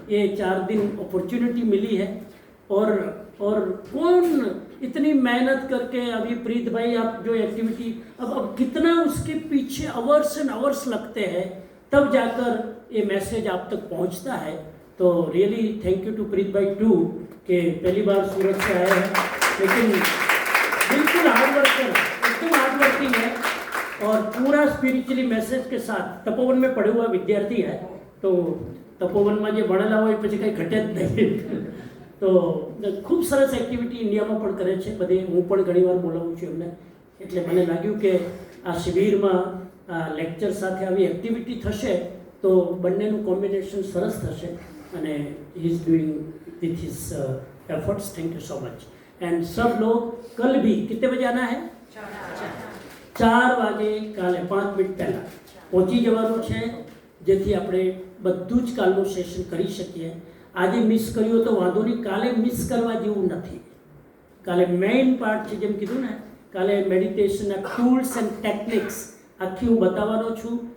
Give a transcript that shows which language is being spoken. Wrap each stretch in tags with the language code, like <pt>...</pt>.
<hi>ये 4 दिन अपॉर्चुनिटी मिली है. और कौन इतनी मेहनत करके, अभी प्रीत भाई आप जो एक्टिविटी, अब कितना उसके पीछे आवर्स एंड आवर्स लगते हैं, तब जाकर ये मैसेज आप तक पहुंचता है. तो</hi> <en>really thank you to</en> <hi>प्रीत भाई टू, कि पहली बार सूरत से आए हैं, लेकिन बिल्कुल हार्ड वर्कर, एकदम हार्ड वर्किंग है और पूरा स्पिरिचुअली मैसेज के साथ. तपोवन में पढ़े हुआ विद्यार्थी है, तो तपोवનમાં</hi> <gu>જે ભણેલા હોય પછી કંઈ ઘટે જ નહીં. તો ખૂબ સરસ એક્ટિવિટી ઇન્ડિયામાં પણ કરે છે બધે. હું પણ ઘણીવાર બોલાવું છું એમને. એટલે મને લાગ્યું કે આ શિબિરમાં લેક્ચર સાથે આવી એક્ટિવિટી થશે તો બંનેનું કોમ્બિનેશન સરસ થશે.</gu> <en>અને he is doing with his efforts. Thank you so much.</en> <hi>And सब लोग कल भी कितने बजे आना है?</hi> <gu>4 વાગે કાલે 5 મિનિટ પહેલાં પહોંચી જવાનું છે, જેથી આપણે બધું જ કાલનું સેશન કરી શકીએ. આજે મિસ કર્યું તો વાંધો નહીં, કાલે મિસ કરવા જેવું નથી. કાલે મેઇન પાર્ટ છે, જેમ કીધું ને, કાલે મેડિટેશનના ટૂલ્સ એન્ડ ટેકનિક્સ આખી હું બતાવવાનો છું.</gu>